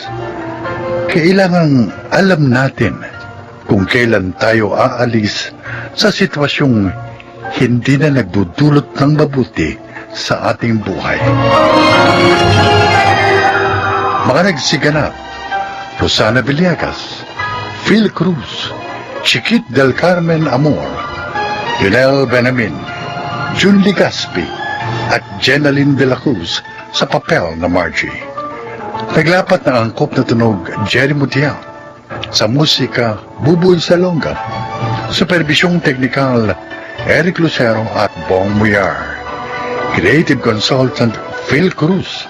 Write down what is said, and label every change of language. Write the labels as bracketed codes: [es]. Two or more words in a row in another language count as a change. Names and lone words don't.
[tl] Kailangan alam natin kung kailan tayo aalis sa sitwasyong hindi na nagdudulot ng mabuti sa ating buhay. Mga nagsiganap: Rosana Villegas, Phil Cruz, Chiquit del Carmen Amor, Lionel Benamin, Jun Ligaspi, at Jenaline de la Cruz sa papel na Margie. Naglapat ng angkop na tunog Jerry Mutiao. Sa musika, Buboy Salonga. Supervisyong teknikal, Eric Lucero at Bong Muyar. [en] Creative Consultant, Phil Cruz.